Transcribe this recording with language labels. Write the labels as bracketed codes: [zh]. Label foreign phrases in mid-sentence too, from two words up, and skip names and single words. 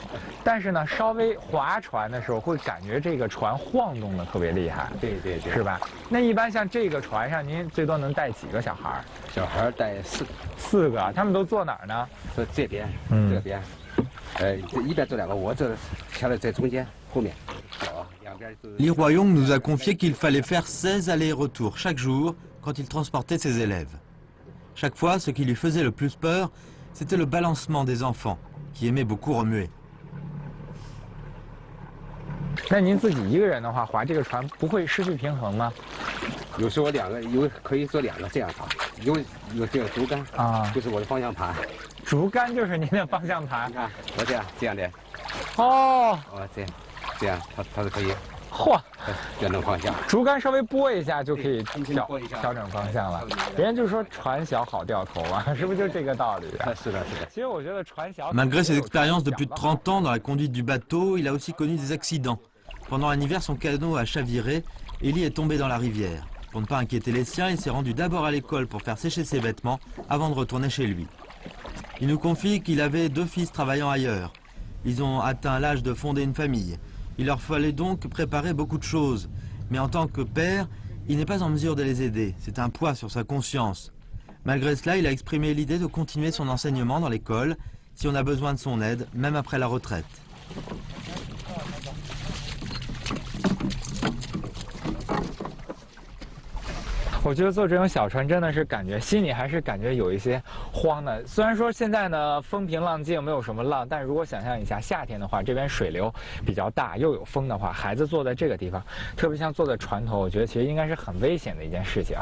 [zh] 但是呢，稍微划船的时候会感觉这个船晃动的特别厉害。对，是吧？那一般像这个船上，您最多能带几个小孩？小孩带 4个，他们都坐哪儿呢？坐这边，这边。这一边坐2个，我这调在中间后面。 [fr] Li Huayong nous a confié qu'il fallait faire 16 allers-retours chaque jour quand il transportait ses élèves. Chaque fois, ce qui lui faisait le plus peur, c'était le balancement des enfants, qui aimaient beaucoup remuer. [zh] 那您自己一个人的话，划这个船不会失去平衡吗？有时候可以做2个这样划，有这个竹竿啊，就是我的方向盘。竹竿就是您的方向盘。你看，我这样的。哦。这样，它是可以。嚯！调整方向。竹竿稍微拨一下就可以调整方向了。人家就说船小好掉头啊，是不是就这个道理啊？是的。其实我觉得船小。 [fr] Malgré ses expériences de plus de 30 ans dans la conduite du bateau, il a aussi connu des accidents. Pendant un hiver, son canot a chaviré et Li est tombé dans la rivière. Pour ne pas inquiéter les siens, il s'est rendu d'abord à l'école pour faire sécher ses vêtements avant de retourner chez lui. Il nous confie qu'il avait 2 fils travaillant ailleurs. Ils ont atteint l'âge de fonder une famille. Il leur fallait donc préparer beaucoup de choses. Mais en tant que père, il n'est pas en mesure de les aider. C'est un poids sur sa conscience. Malgré cela, il a exprimé l'idée de continuer son enseignement dans l'école si on a besoin de son aide, même après la retraite. [zh] 我觉得坐这种小船真的是感觉心里还是感觉有一些慌的。虽然说现在呢风平浪静，没有什么浪，但如果想象一下夏天的话，这边水流比较大，又有风的话，孩子坐在这个地方，特别像坐在船头，我觉得其实应该是很危险的一件事情啊。